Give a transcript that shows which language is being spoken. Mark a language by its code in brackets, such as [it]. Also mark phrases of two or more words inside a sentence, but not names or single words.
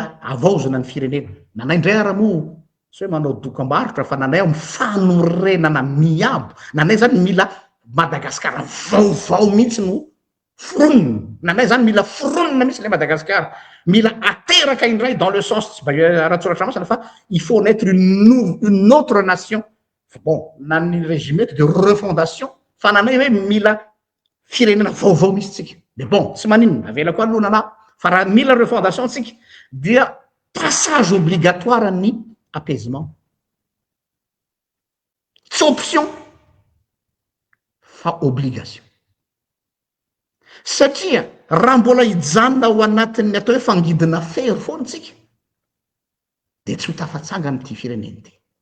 [mg] avaozana ny firenena nanaindray ara moa tsy hoe manao dokam-barotra fa nanay ao mifanorenana miabo nanay zany mila madagasikara vaovao mihitsy no foronina nanay zany mila foronina mihitsy le madagasikara mila ateraka indray [fr] dans le sens [mg] tsy rahatsoratra masana fa [fr] il faut naître une autre nation [mg] bon na ny [fr] régime de refondation [mg] fa nanay hoe mila firenena vaovao misy tsika de bon tsy maninona avela koa aloha nana fa raha mila refondation tsika dia [fr] passage obligatoire [mg] ny apaisement tsy option fa obligation satria raha mbola hijanona ao anatin'ny atao hoe fangidina fery foany tsika de tsy ho tafatsanga am'ty fireneny ty